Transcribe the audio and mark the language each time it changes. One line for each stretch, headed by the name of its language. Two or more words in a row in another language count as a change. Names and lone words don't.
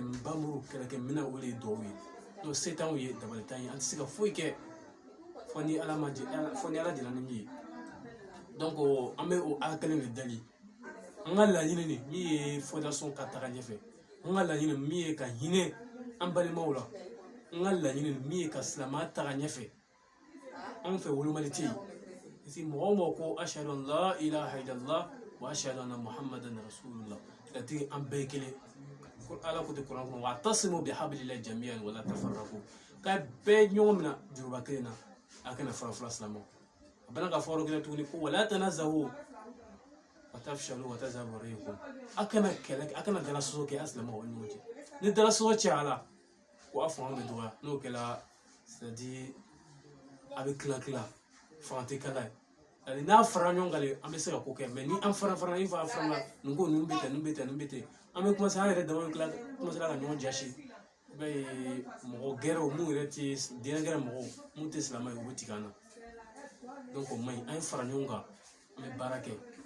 Bambara: nbamuru kɛlɛkɛ minɛ o de ye duwawu ye n'o se t'anw ye dabali t'an ye an tɛ se ka foyi kɛ fo ni ala jɛna ni min ye donc an bɛ o ala kelen de dali an ka laɲini nin min ye fondation ka taga ɲɛfɛ an ka laɲini min ye ka hinɛ an balimaw la an ka laɲini min ye ka silamɛya taga ɲɛfɛ anw fɛ wolomali tɛ yen parce que mɔgɔ o mɔgɔ ko
Arabic: أشهد أن لا إله إلا الله وأشهد أن محمدا رسول الله
Bambara: latigi an bɛɛ ye kelen ala ko tɛ kuran kɔnɔ
Arabic: واعتصموا بحبل الله جميعا ولا تفرقوا
Bambara: ka bɛɛ ɲɔgɔn minɛ juruba kelen na a kana fara fara silamɛw a bɛna ka fɔ yɔrɔ kelen tuguni ko
Arabic: ولا تنازعوا فتفشلوا وتذهب ريحكم
Bambara: a kana kɛlɛ a kana dalasɔsɔ kɛ a silamɛw ni ɲɔgɔn cɛ ni dalasɔsɔ cayala ko a fanga bɛ dɔgɔya n'o kɛla c'est-à-dire a bɛ tila fanga tɛ kala ye n'a fara ɲɔgɔn kan an bɛ se ka ko kɛ mais ni an fara i fa fara la nin ko nin bɛ ten nin bɛ ten nin bɛ ten an bɛ commencer an yɛrɛ dama bɛ commencer ka ɲɔgɔn jasi i b'a ye mɔgɔ gɛrɛw mun yɛrɛ tɛ diinɛ gɛrɛ mɔgɔw mun tɛ silamɛ ye u bɛ tigɛ an na donc o man ɲi an ye fara ɲɔgɔn kan an bɛ baara kɛ